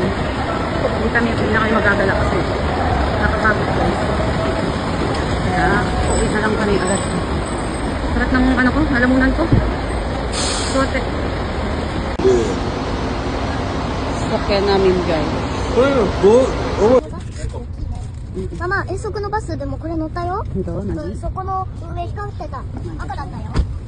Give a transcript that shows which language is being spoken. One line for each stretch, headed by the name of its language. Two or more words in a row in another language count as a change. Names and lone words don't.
Filipino: Hindi na kayo magagala kasi nakapagod guys. Kaya uwi na lang kami agad. Sarat ng ano ko, lalamunan ko. Sote. Sakyan namin guys.
Japanese: ママ、遠足のバスでもこれ乗ったよ。どう何？そこの上光ってた。赤だったよ。